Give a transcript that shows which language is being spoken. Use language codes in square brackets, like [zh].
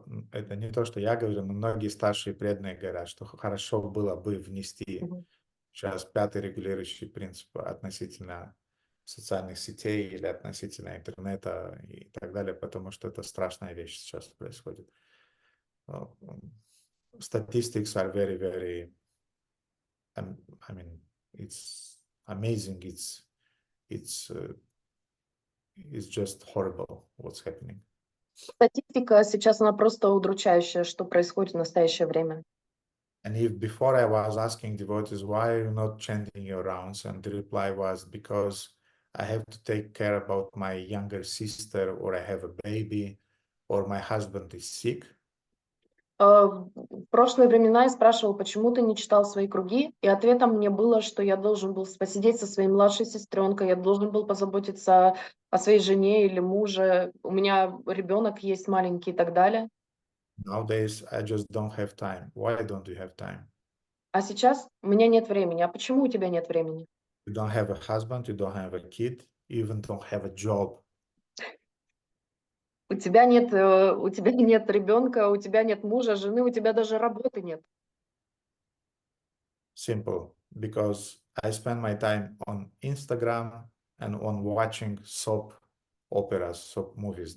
[ru] Это не то, что я говорю, но многие старшие преданные говорят, что хорошо было бы внести сейчас пятый регулирующий принцип относительно социальных сетей или относительно интернета и так далее, потому что это страшная вещь сейчас происходит. [en] Statistics are very, very, I mean, it's amazing. It's just horrible what's happening. [ru] Статистика сейчас, она просто удручающая, что происходит в настоящее время. [en] And if before I was asking devotees, why are you not chanting your rounds? And the reply was, because I have to take care about my younger sister, or I have a baby, or my husband is sick. [ru] В прошлые времена я спрашивал, почему ты не читал свои круги, и ответом мне было, что я должен был посидеть со своей младшей сестренкой, я должен был позаботиться о своей жене или муже, у меня ребенок есть маленький и так далее. [en] Nowadays, I just don't have time. Why don't you have time? [ru] А сейчас у меня нет времени. А почему у тебя нет времени? [en] You don't have a husband, you don't have a kid, you even don't have a job. [ru] У тебя нет ребенка, у тебя нет мужа, жены, у тебя даже работы нет. [en] Simple, because I spend my time on Instagram and on watching soap operas, soap movies.